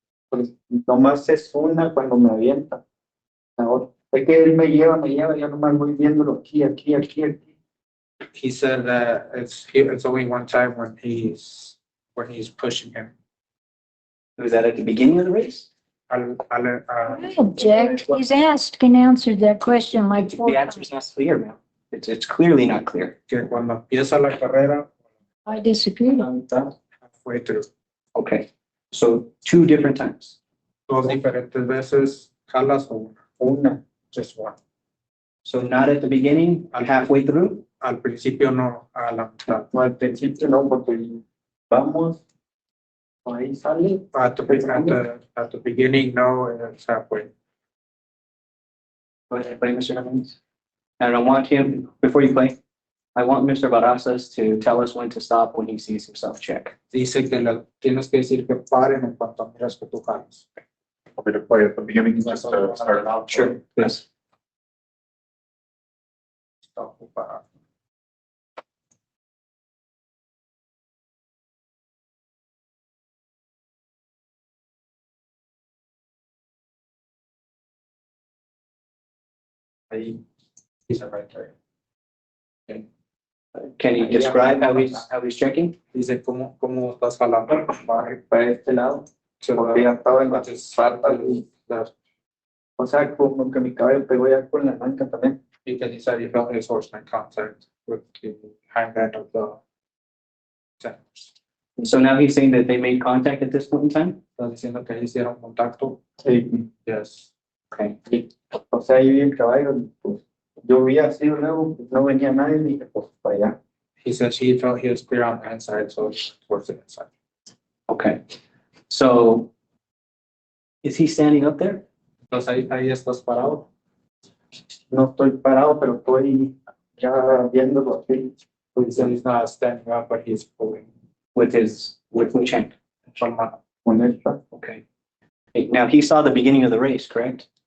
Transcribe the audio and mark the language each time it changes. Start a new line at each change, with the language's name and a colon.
Spanish: Pues nomás es una cuando me avienta. Ahora, es que él me lleva, yo nomás voy viéndolo aquí.
English: He said that it's only one time when he's pushing him. Was that at the beginning of the race? I object. He's asked and answered that question like four The answer is not clear, ma'am. It's clearly not clear.
Spanish: Que cuando empieza la carrera,
English: I disagree. halfway through. Okay, so two different times.
Spanish: Dos diferentes veces jalas o una.
English: Just one. So not at the beginning, halfway through?
Spanish: al principio no, a la mitad. No, al principio no, porque vamos, ahí sale.
English: At the beginning, no, it's halfway. Go ahead, play, Mr. Evans. And I want him, before you play, I want Mr. Barajas to tell us when to stop when he sees himself check.
Spanish: Dice que tienes que decir que paren en cuanto miras que tú jalas.
English: Want me to play at the beginning, just to start it out? Sure, yes.
Spanish: Está ocupado.
English: Ahí, he's right there. Okay. Can you describe how he's checking?
Spanish: Dice cómo estás jalando. Para este lado, porque ya estaba en la falta. O sea, como que mi caballo pegó ya con la manca también.
English: Because he said he felt his horse in contact with the hindend of the centers. So now he's saying that they made contact at this point in time?
Spanish: Está diciendo que hicieron contacto. Sí.
English: Yes. Okay.
Spanish: O sea, yo vi el caballo, pues yo vi así luego, pues no venía nadie, y dije, pues para allá.
English: He said he felt he was clear on the inside, so towards the inside. Okay. So is he standing up there?
Spanish: Entonces ahí estás parado. No estoy parado, pero estoy ya viéndolo así.
English: He said he's not standing up, but he's pulling With which hand? from
Spanish: Con esta.
English: Okay. Now he saw the beginning of the race, correct?